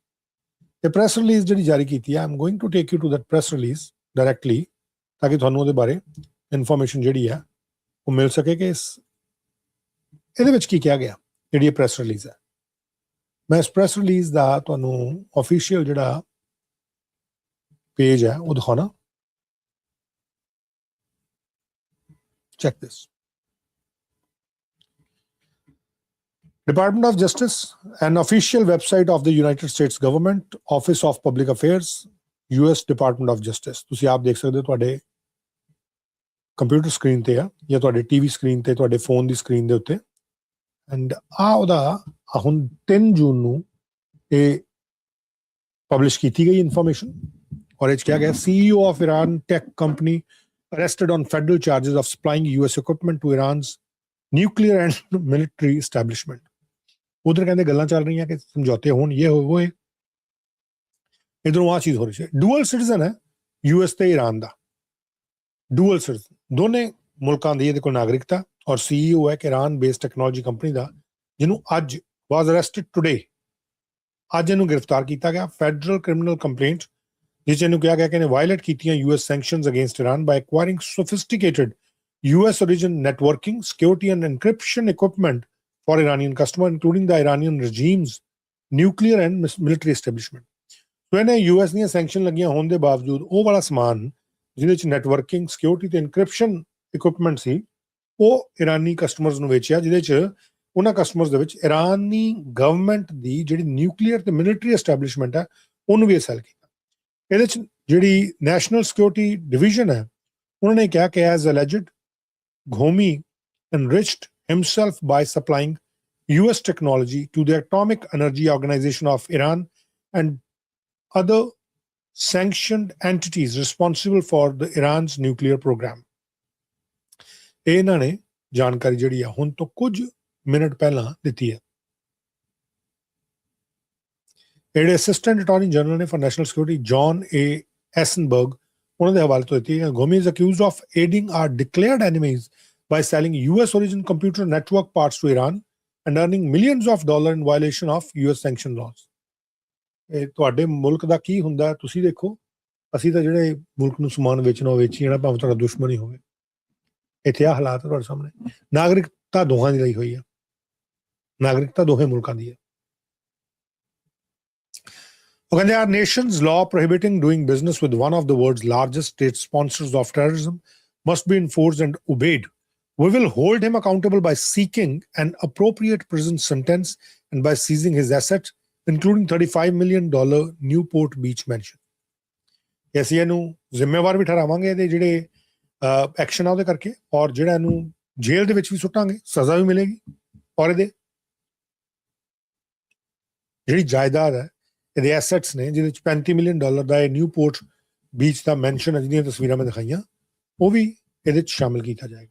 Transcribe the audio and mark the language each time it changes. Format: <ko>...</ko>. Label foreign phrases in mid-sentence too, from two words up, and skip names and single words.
<pa>ਤੇ</pa> <en>press release</en> <pa>ਜਿਹੜੀ ਜਾਰੀ ਕੀਤੀ ਹੈ,</pa> <en>I am going to take you to that press release directly</en> <pa>ਤਾਂ ਕਿ ਤੁਹਾਨੂੰ ਉਹਦੇ ਬਾਰੇ ਇਨਫੋਰਮੇਸ਼ਨ ਜਿਹੜੀ ਹੈ ਉਹ ਮਿਲ ਸਕੇ ਕਿ ਇਹਦੇ ਵਿੱਚ ਕੀ ਕਿਹਾ ਗਿਆ। ਜਿਹੜੀ ਇਹ</pa> <en>press release</en> <pa>ਹੈ, ਮੈਂ ਇਸ</pa> <en>press release</en> <pa>ਦਾ ਤੁਹਾਨੂੰ ਆਫੀਸ਼ੀਅਲ ਜਿਹੜਾ ਪੇਜ ਹੈ ਉਹ ਦਿਖਾਉਣਾ।</pa> <en>check this. Department of Justice, an official website of the United States Government, Office of Public Affairs, US Department of Justice।</en> <pa>ਤੁਸੀਂ ਆਪ ਦੇਖ ਸਕਦੇ ਹੋ ਤੁਹਾਡੇ ਕੰਪਿਊਟਰ ਸਕਰੀਨ ਤੇ ਆ ਜਾਂ ਤੁਹਾਡੇ ਟੀਵੀ ਸਕਰੀਨ ਤੇ, ਤੁਹਾਡੇ ਫੋਨ ਦੀ ਸਕਰੀਨ ਦੇ ਉੱਤੇ। ਐਂਡ ਉਹਦਾ ਹੁਣ 3 ਜੂਨ ਨੂੰ ਇਹ ਪਬਲਿਸ਼ ਕੀਤੀ ਗਈ ਇਨਫੋਰਮੇਸ਼ਨ, ਔਰ ਇਹ 'ਚ ਕਿਹਾ ਗਿਆ</pa> <en>CEO of Iran tech company arrested on federal charges of supplying US equipment to Iran's nuclear and military establishment।</en> <pa>ਉਧਰ ਕਹਿੰਦੇ ਗੱਲਾਂ ਚੱਲ ਰਹੀਆਂ ਕਿ ਸਮਝੌਤੇ ਹੋਣ, ਇਹ ਹੋਏ, ਇਧਰੋਂ ਆਹ ਚੀਜ਼ ਹੋ ਰਹੀ ਹੈ।</pa> <en>dual citizen</en> <pa>ਹੈ US ਤੇ ਈਰਾਨ ਦਾ,</pa> <en>dual citizen,</en> <pa>ਦੋਨੇ ਮੁਲਕਾਂ ਦੀ ਇਹਦੇ ਕੋਲ ਨਾਗਰਿਕਤਾ, ਔਰ CEO ਹੈ ਕਿ</pa> <en>Iran based technology company</en> <pa>ਦਾ, ਜਿਹਨੂੰ ਅੱਜ</pa> <en>was arrested today,</en> <pa>ਅੱਜ ਇਹਨੂੰ ਗ੍ਰਿਫਤਾਰ ਕੀਤਾ ਗਿਆ।</pa> <en>federal criminal complaint</en> <pa>ਜਿਸ ਇਹਨੂੰ ਕਿਹਾ ਗਿਆ ਕਿ ਇਹਨੇ ਵਾਇਲੇਟ ਕੀਤੀਆਂ</pa> <en>US sanctions against Iran by acquiring sophisticated US origin networking, security and encryption equipment for Iranian customer, including the Iranian regime's nuclear and military establishment.</en> <pa>ਸੋ ਇਹਨੇ US ਦੀਆਂ ਸੈਂਕਸ਼ਨ ਲੱਗੀਆਂ ਹੋਣ ਦੇ ਬਾਵਜੂਦ ਉਹ ਵਾਲਾ ਸਮਾਨ ਜਿਹਦੇ ਚ</pa> <en>networking, security</en> <pa>ਤੇ</pa> <en>encryption equipment</en> <pa>ਸੀ, ਉਹ ਇਰਾਨੀ ਕਸਟਮਰਸ ਨੂੰ ਵੇਚਿਆ, ਜਿਹਦੇ ਚ ਉਹਨਾਂ ਕਸਟਮਰਸ ਦੇ ਵਿੱਚ ਇਰਾਨੀ ਗਵਰਨਮੈਂਟ ਦੀ ਜਿਹੜੀ ਨਿਊਕਲੀਅਰ ਤੇ</pa> <en>military establishment</en> <pa>ਹੈ ਉਹਨੂੰ ਵੀ ਸੈਲ ਕੀਤਾ। ਇਹਦੇ ਚ ਜਿਹੜੀ</pa> <en>national security division</en> <pa>ਹੈ, ਉਹਨਾਂ ਨੇ ਕਿਹਾ ਕਿ</pa> <en>as alleged Ghomi enriched himself by supplying US technology to the Atomic Energy Organization of Iran and other sanctioned entities responsible for the Iran's nuclear program.</en> <pa>ਇਹਨਾਂ ਨੇ ਜਾਣਕਾਰੀ ਜਿਹੜੀ ਆ ਹੁਣ ਤੋਂ ਕੁਝ ਮਿੰਟ ਪਹਿਲਾਂ ਦਿੱਤੀ ਹੈ। ਜਿਹੜੇ</pa> <en>assistant attorney general</en> <pa>ਨੇ</pa> <en>for national security</en> <pa>ਜੌਨ ਏ ਐਸਨਬਰਗ, ਉਹਨਾਂ ਦੇ ਹਵਾਲੇ ਤੋਂ ਦਿੱਤੀ ਹੈ।</pa> <en>Ghomi is accused of aiding our declared enemies by selling US origin computer network parts to Iran and earning millions of dollars in violation of US sanction laws।</en> <pa>ਇਹ ਤੁਹਾਡੇ ਮੁਲਕ ਦਾ ਕੀ ਹੁੰਦਾ ਤੁਸੀਂ ਦੇਖੋ, ਅਸੀਂ ਤਾਂ ਜਿਹੜੇ ਮੁਲਕ ਨੂੰ ਸਮਾਨ ਵੇਚਣਾ ਵੇਚੀ ਜਾਣਾ, ਭਾਵੇਂ ਤੁਹਾਡਾ ਦੁਸ਼ਮਣ ਹੀ ਹੋਵੇ। ਇੱਥੇ ਆ ਹਾਲਾਤ ਤੁਹਾਡੇ ਸਾਹਮਣੇ। ਨਾਗਰਿਕਤਾ ਦੋਹਾਂ ਦੀ ਲਈ ਹੋਈ ਹੈ, ਨਾਗਰਿਕਤਾ ਦੋਹੇ ਮੁਲਕਾਂ ਦੀ ਹੈ। ਉਹ ਕਹਿੰਦੇ</pa> <en>our nation's law prohibiting doing business with one of the world's largest state sponsors of terrorism must be enforced and obeyed. We will hold him accountable by seeking an appropriate prison sentence and by seizing his assets, including $35 million Newport Beach mansion।</en> <pa>ਅਸੀਂ ਇਹਨੂੰ ਜ਼ਿੰਮੇਵਾਰ ਵੀ ਠਹਿਰਾਵਾਂਗੇ ਇਹਦੇ ਜਿਹੜੇ ਐਕਸ਼ਨ ਆ ਉਹਦੇ ਕਰਕੇ, ਔਰ ਜਿਹੜਾ ਇਹਨੂੰ ਜੇਲ੍ਹ ਦੇ ਵਿੱਚ ਵੀ ਸੁੱਟਾਂਗੇ, ਸਜ਼ਾ ਵੀ ਮਿਲੇਗੀ, ਔਰ ਇਹਦੇ ਜਿਹੜੀ ਜਾਇਦਾਦ ਹੈ, ਇਹਦੇ ਐਸੈਟਸ ਨੇ, ਜਿਹਦੇ ਵਿੱਚ $35 ਮਿਲੀਅਨ ਦਾ ਇਹ ਨਿਊਪੋਰਟ ਬੀਚ ਦਾ ਮੈਂਸ਼ਨ ਹੈ, ਜਿਹਦੀਆਂ ਤਸਵੀਰਾਂ ਮੈਂ ਦਿਖਾਈਆਂ, ਉਹ ਵੀ ਇਹਦੇ ਚ ਸ਼ਾਮਿਲ ਕੀਤਾ ਜਾਏਗਾ।</pa>